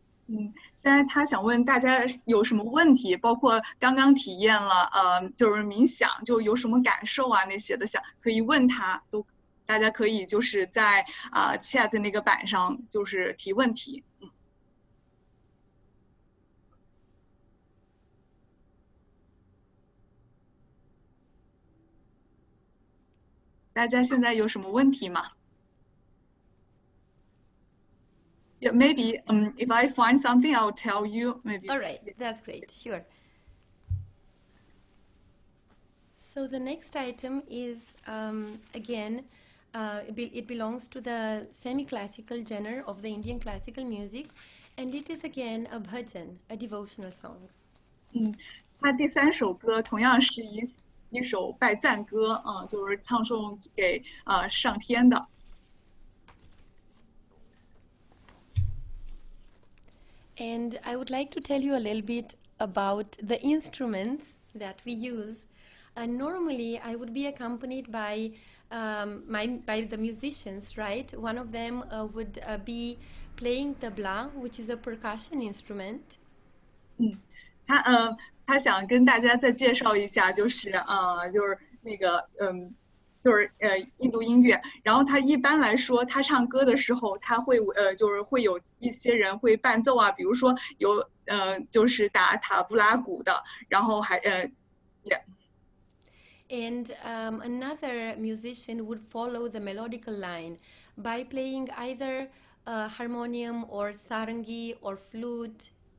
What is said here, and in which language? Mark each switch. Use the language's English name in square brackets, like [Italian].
[Chinese] 现在他想问大家有什么问题，包括刚刚体验了就是冥想，就有什么感受啊那些的，可以问他，大家可以就是在chat 那个板上就是提问题。大家现在有什么问题吗？ [English] Yeah, maybe if I find something, I'll tell you. Maybe. All right, that's great. Sure. So the next item is again, it belongs to the semi-classical genre of the Indian classical music, and it is again a bhajan, a devotional song. [Chinese] 它第3首歌同样是一首拜赞歌就是唱颂给上天的。 [English] And I would like to tell you a little bit about the instruments that we use. Normally, I would be accompanied by by the musicians, right? One of them would be playing tabla, which is a percussion instrument. [Chinese] 他想跟大家再介绍一下，就是那个就是印度音乐，然后他一般来说，他唱歌的时候，他会就是会有一些人会伴奏啊，比如说有就是打塔布拉鼓的，然后还yeah. [English] And another musician would follow the melodical line by playing either harmonium or sarangi or flute.